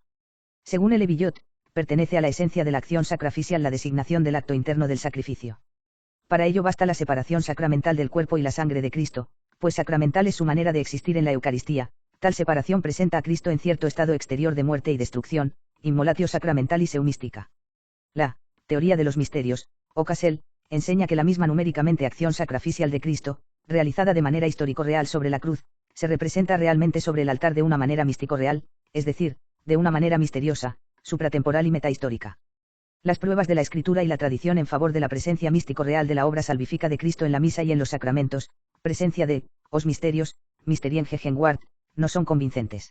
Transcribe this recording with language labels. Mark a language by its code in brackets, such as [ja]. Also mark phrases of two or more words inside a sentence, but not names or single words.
[es] Según L. Villot, pertenece a la esencia de la acción sacrificial la designación del acto interno del sacrificio. Para ello basta la separación sacramental del cuerpo y la sangre de Cristo, pues sacramental es su manera de existir en la Eucaristía, tal separación presenta a Cristo en cierto estado exterior de muerte y destrucción, [la] immolatio sacramentalis eumística. [es] La teoría de los misterios, o Cassel, enseña que la misma numéricamente acción sacrificial de Cristo, realizada de manera histórico-real sobre la cruz, se representa realmente sobre el altar de una manera místico-real, es decir, de una manera misteriosa, supratemporal y metahistórica. Las pruebas de la Escritura y la tradición en favor de la presencia místico-real de la obra salvífica de Cristo en la misa y en los sacramentos, presencia de os misterios, [de] Mysterien Gegenwart, [es] no son convincentes.